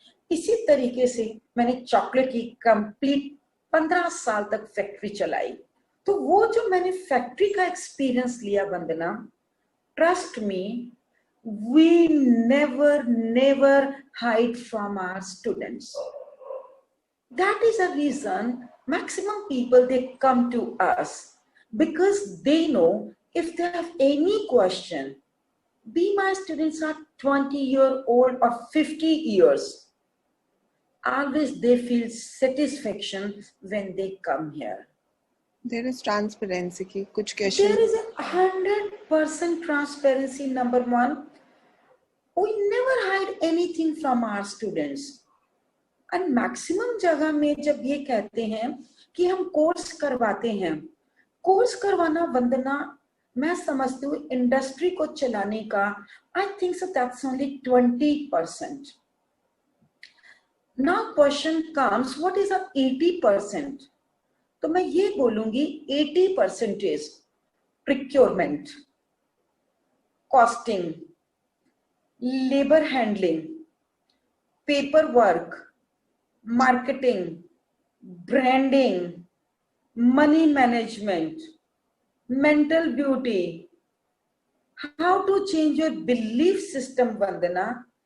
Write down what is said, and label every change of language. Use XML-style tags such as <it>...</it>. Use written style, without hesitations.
<hi>इसी तरीके से मैंने चॉकलेट की कंप्लीट 15 साल तक फैक्ट्री चलाई. तो वो जो मैंने फैक्ट्री का एक्सपीरियंस लिया वंदना, trust मी,</hi> <en>we never hide from our students. That is a reason maximum people they come to us because they know if they have any question, be my students are 20-year-old or 50 years, always they feel satisfaction when they come here. There is transparency</en> <hi>की कुछ</hi> <en>question. There is a 100% transparency. Number 1, we never hide anything from our students.</en> <hi>And maximum जगह में जब ये कहते हैं कि हम कोर्स करवाते हैं, कोर्स करवाना वंदना मैं समझती हूँ इंडस्ट्री को चलाने का</hi> <en>I think so that's only 20%. Now question comes, what is a 80%?</en> <hi>तो मैं ये बोलूंगी</hi> <en>80% procurement, costing, labor handling, paperwork, marketing, branding, money management, mental beauty, how to change your belief system, Vandana.</en>